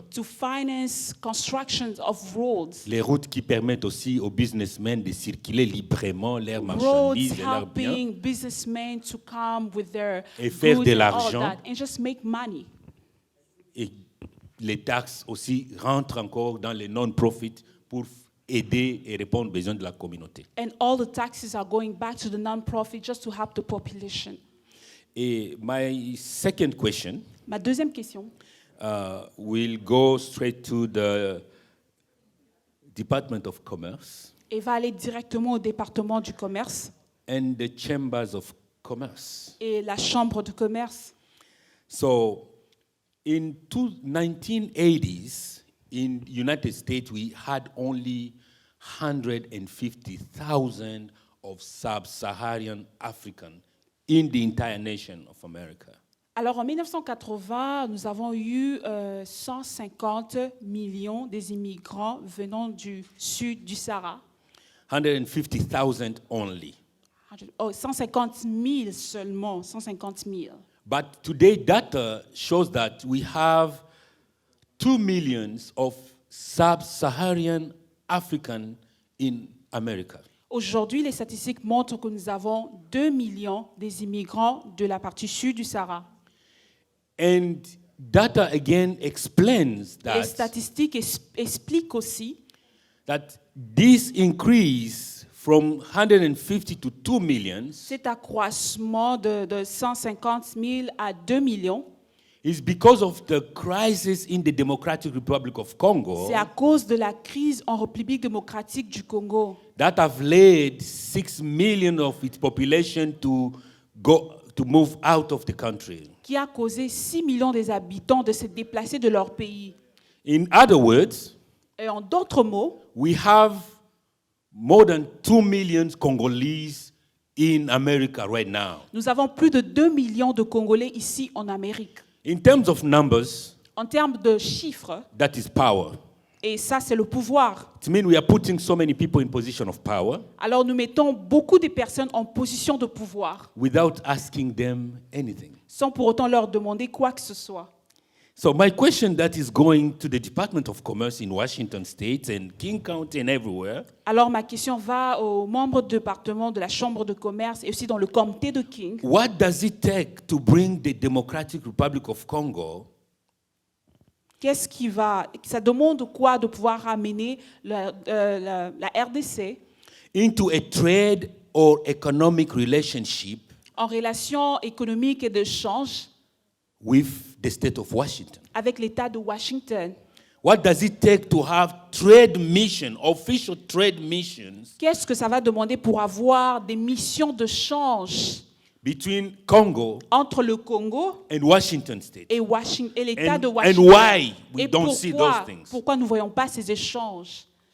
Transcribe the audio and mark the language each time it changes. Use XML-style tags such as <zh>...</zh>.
<en>to finance constructions of roads.</en> <fr>Les routes qui permettent aussi aux businessmen de circuler librement leurs</fr> <en>Roads</en> <fr>marchandises et leurs biens.</fr> <en>helping businessmen to come with their</en> <fr>Et faire</fr> <en>goods</en> <fr>de</fr> <en>and all</en> <fr>l'argent.</fr> <en>that and just make money.</en> <fr>Et les taxes aussi rentrent encore dans les non-profits pour aider et répondre aux besoins de la communauté.</fr> <en>And all the taxes are going back to the non-profit just to help the population. Et my second question</en> <fr>Ma deuxième question</fr> <en>will go straight to the Department of Commerce</en> <fr>va aller directement au département du commerce</fr> <en>and the Chambers of Commerce.</en> <fr>et la chambre de commerce.</fr> <en>So, in 1980s, in United States, we had only 150,000 of sub-Saharan African in the entire nation of America.</en> <fr>Alors en 1980, nous avons eu 150 millions des immigrants venant du sud du Sahara.</fr> <en>150,000 only.</en> <fr>150 000 seulement, 150 000.</fr> <en>But today, data shows that we have 2 million of sub-Saharan African in America.</en> <fr>Aujourd'hui, les statistiques montrent que nous avons 2 millions des immigrants de la partie sud du Sahara.</fr> <en>And data again explains</en> <fr>Les</fr> <en>that,</en> <fr>statistiques expliquent aussi</fr> <en>that this increase from 150 to 2 million</en> <fr>Cet accroissement de 150 000 à 2 millions,</fr> <en>is because of the crisis in the Democratic Republic of Congo</en> <fr>c'est à cause de la crise en République démocratique du Congo</fr> <en>that have led 6 million of its population to move out of the country.</en> <fr>qui a causé 6 millions des habitants de se déplacer de leur pays.</fr> <en>In other words,</en> <fr>Et en d'autres mots,</fr> <en>we have more than 2 million Congolese in America right now.</en> <fr>nous avons plus de 2 millions de Congolais ici en Amérique.</fr> <en>In terms of numbers,</en> <fr>En termes de chiffres,</fr> <en>that is power.</en> <fr>et ça c'est le pouvoir.</fr> <en>It means we are putting so many people in position of power</en> <fr>Alors nous mettons beaucoup de personnes en position de pouvoir,</fr> <en>without asking them anything.</en> <fr>sans pour autant leur demander quoi que ce soit.</fr> <en>So my question that is going to the Department of Commerce in Washington State and King County and everywhere,</en> <fr>Alors ma question va aux membres du département de la Chambre de commerce et aussi dans le comté de King.</fr> <en>what does it take to bring the Democratic Republic of Congo</en> <fr>Qu'est-ce qui va... Ça demande quoi de pouvoir ramener la RDC</fr> <en>into a trade or economic relationship</en> <fr>en relation économique et d'échange</fr> <en>with the state of Washington?</en> <fr>avec l'État de Washington?</fr> <en>What does it take to have trade mission, official trade missions</en> <fr>Qu'est-ce que ça va demander pour avoir des missions de change</fr> <en>between Congo</en> <fr>entre le Congo</fr> <en>and Washington State?</en> <fr>et l'État de</fr> <en>And</en> <fr>Washington?</fr> <en>why we</en> <fr>Et</fr> <en>don't see those things?</en> <fr>pourquoi nous ne voyons pas ces échanges?</fr>